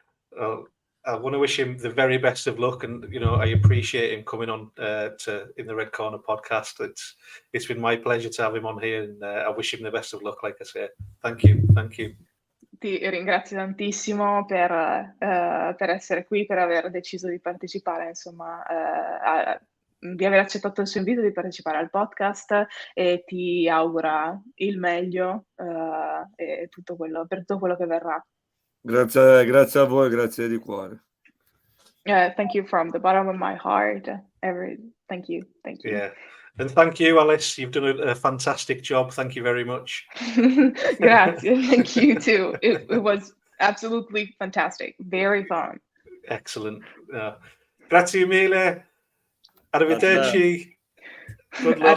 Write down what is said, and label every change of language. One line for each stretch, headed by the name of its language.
English: Well, I want to wish him the very best of luck, and I appreciate him coming on in the Red Corner podcast. It's been my pleasure to have him on here, and I wish him the best of luck. Like I say, thank you.
Italian: Ti ringrazio tantissimo per essere qui, per aver deciso di partecipare, insomma, di aver accettato il suo invito di partecipare al podcast, e ti augura il meglio e per tutto quello che verrà. Grazie a voi, grazie di cuore.
English: Thank you from the bottom of my heart. Thank you. Yeah. And thank you, Alice. You've done a fantastic job. Thank you very much. Grazie. Thank you too. It was absolutely fantastic. Very fun. Excellent.
Italian: Grazie mille. Arrivederci.
English: Good luck.